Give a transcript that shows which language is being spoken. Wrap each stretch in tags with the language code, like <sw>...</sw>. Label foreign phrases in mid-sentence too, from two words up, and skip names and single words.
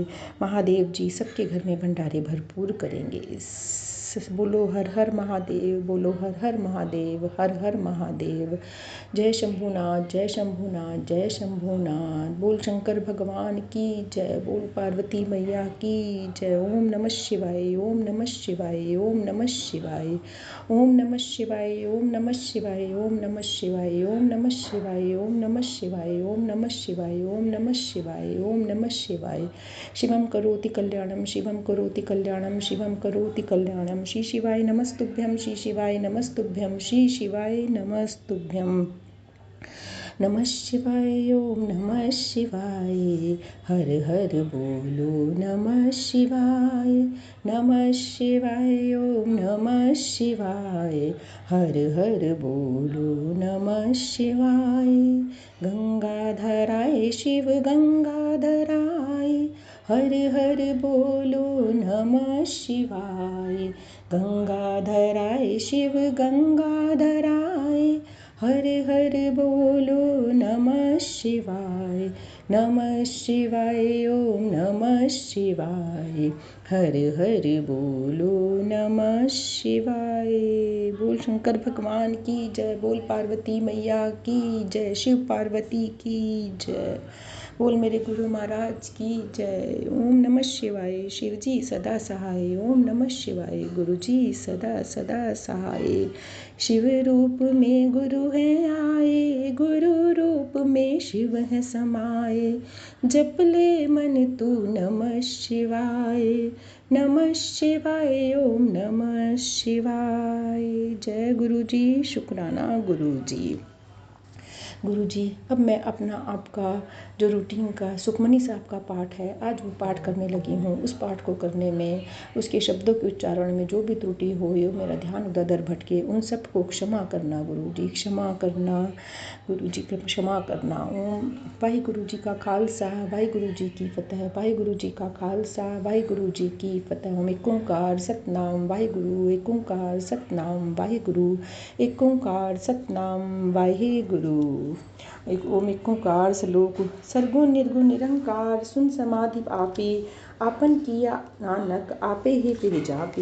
<hi>महादेव जी सबके घर में भंडारे भरपूर करेंगे। बोलो हर हर महादेव, बोलो हर हर महादेव, हर हर महादेव। जय शंभुनाथ, जय शंभुनाथ, जय शंभुनाथ। बोल शंकर भगवान की जय, बोल पार्वती मैया की जय।</hi> <sa>ओम नमः शिवाय, ओम नमः शिवाय, ओम नमः शिवाय, ओम नमः शिवाय, ओम नमः शिवाय, ओम नमः शिवाय, ओम नमः शिवाय, ओम नमः शिवाय, ओम नमः शिवाय, ओम नमः शिवाय, ओम नमः शिवाय। शिवम करोति कल्याणम, शिवम करोति कल्याणम, शिवम करोति कल्याणम। श्री शिवाय नमस्तुभ्यं, श्री शिवाय नमस्तुभ्यं, श्री शिवाय नमस्तुभ्यं। नमः शिवाय, ओम नमः शिवाय,</sa> <hi>हर हर बोलो</hi> <sa>नमः शिवाय। नमः शिवाय, ओम नमः शिवाय,</sa> <hi>हर हर बोलो</hi> <sa>नमः शिवाय। गंगाधराय शिव गंगाधराय,</sa> <hi>हर हर बोलो</hi> <sa>नमः शिवाय। गंगाधराय शिव गंगाधराय,</sa> <hi>हर हर बोलो</hi> <sa>नमः शिवाय। नमः शिवाय, ओम नमः शिवाय,</sa> <hi>हर हर बोलो</hi> <sa>नमः शिवाय।</sa> <hi>बोल शंकर भगवान की जय, बोल पार्वती मैया की जय, शिव पार्वती की जय। बोल मेरे गुरु महाराज की जय।</hi> <sa>ओम नमः शिवाय,</sa> <hi>शिव जी सदा सहाय।</hi> <sa>ओम नमः शिवाय,</sa> <hi>गुरु जी सदा सदा सहाय। शिव रूप में गुरु है आए, गुरु रूप में शिव है समाए। जप ले मन तू</hi> <sa>नमः शिवाय, नमः शिवाय, ओम नमः शिवाय।</sa> <hi>जय गुरु जी, शुक्राना गुरु जी। गुरु जी अब मैं अपना आपका जो रूटीन का सुखमनी साहब का पाठ है, आज वो पाठ करने लगी हूँ। उस पाठ को करने में, उसके शब्दों के उच्चारण में जो भी त्रुटि हो, यो मेरा ध्यान उधर उधर भटके, उन सबको क्षमा करना गुरु जी, क्षमा करना गुरु जी, क्षमा करना।</hi> <pa>ਓਮ ਵਾਹਿਗੁਰੂ ਜੀ ਕਾ ਖ਼ਾਲਸਾ, ਵਾਹਿਗੁਰੂ ਜੀ ਕੀ ਫ਼ਤਹਿ, ਵਾਹਿਗੁਰੂ ਜੀ ਕਾ ਖ਼ਾਲਸਾ, ਵਾਹਿਗੁਰੂ ਜੀ ਕੀ ਫ਼ਤਹਿ। ਓਮ ਇਕ ਓਅੰਕਾਰ ਸਤਿਨਾਮ ਵਾਹਿਗੁਰੂ, ਇਕ ਓਅੰਕਾਰ ਸਤਿਨਾਮ ਵਾਹਿਗੁਰੂ, ਇਕ ਓਅੰਕਾਰ ਸਤਿਨਾਮ ਵਾਹਿਗੁਰੂ। ਓਮ ਇਕ ਓਅੰਕਾਰ ਸਲੋਕ ਸਰਗੁਣ ਨਿਰਗੁਣ ਨਿਰੰਕਾਰ, ਸੁੰਨ ਸਮਾਧਿ ਆਪਿ, ਆਪਨ ਕੀਆ ਨਾਨਕ ਆਪੇ ਹੀ ਫਿਰਿ ਜਾਪਿ।</pa>